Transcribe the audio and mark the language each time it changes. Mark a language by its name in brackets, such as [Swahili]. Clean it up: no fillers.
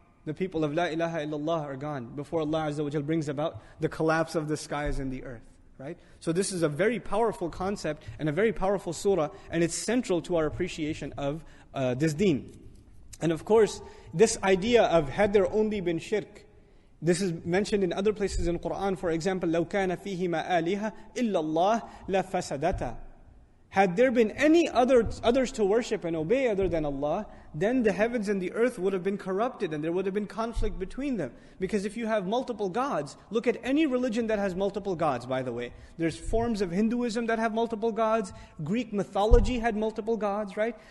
[English] The people of La ilaha illallah are gone before Allah Azza wa Jal brings about the collapse of the skies and the earth. Right? So this is a very powerful concept and a very powerful surah, and it's central to our appreciation of this deen. And of course, this idea of had there only been shirk, this is mentioned in other places in Qur'an. For example, [Arabic] لَوْ كَانَ فِيهِمَا آلِهَةٌ إِلَّا اللَّهُ لَفَسَدَتَا. [English] Had there been any others to worship and obey other than Allah, then the heavens and the earth would have been corrupted and there would have been conflict between them. Because if you have multiple gods, look at any religion that has multiple gods, by the way. There's forms of Hinduism that have multiple gods. Greek mythology had multiple gods, right?